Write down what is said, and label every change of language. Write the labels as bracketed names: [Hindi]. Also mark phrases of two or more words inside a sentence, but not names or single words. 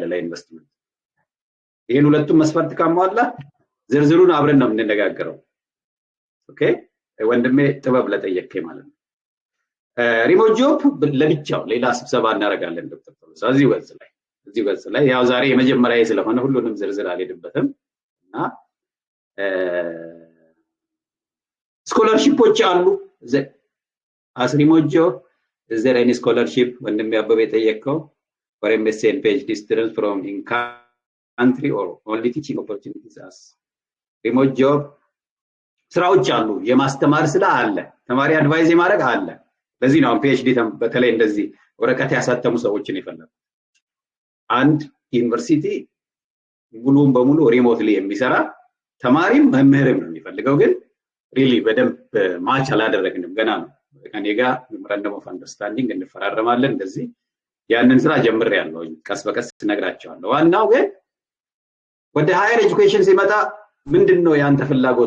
[Amharic] ለኢንቨስትመንት። ይሄን ሁለቱም መስፈርት ካሟላ ዝርዝሩን አብረን ነው የምንነጋገረው። ኦኬ ወንድሜ ጥበብ ለጠየቀኝ ማለት ነው። [English] remote job [Amharic] ለብቻው ሌላ ስብሰባ እናደርጋለን ዶክተር ቶሎሳ እዚህ ገጽ ላይ ያው ዛሬ የመጀመሪያ ስለሆነ ሁሉንም ዝርዝር አልሄድበትም። እና ስኮላርሺፖች አሉ [English] as remote job. Is there any scholarship [Amharic] ወንድሜ አበበ የጠየቀው [English] for MSc and PhD students from in country or only teaching opportunities as remote job? [Amharic] ስራዎች አሉ፣ የማስተማር ስራ አለ፣ ተማሪ አድቫይዝ የማድረግ አለ። ለዚህ ነው PhD በተለይ እንደዚህ ወረቀት ያሳተሙ ሰዎችን ይፈልጋል። አንድ ዩኒቨርሲቲ ሙሉን በሙሉ ሪሞትሊ የሚሰራ ተማሪም መምህርም ነው የሚፈልገው። ግን ሪሊ በደንብ ማች አላደረግንም፣ ገና ነው። ከኔ ጋር [English] memorandum of understanding [Amharic] እንፈራረማለን። እንደዚህ ያንን ስራ ጀምሬያለሁ፣ ቀስ በቀስ እነግራቸዋለሁ። ዋናው ግን ወደ [English] higher education [Amharic] ሲመጣ ምንድነው ያንተ ፍላጎት?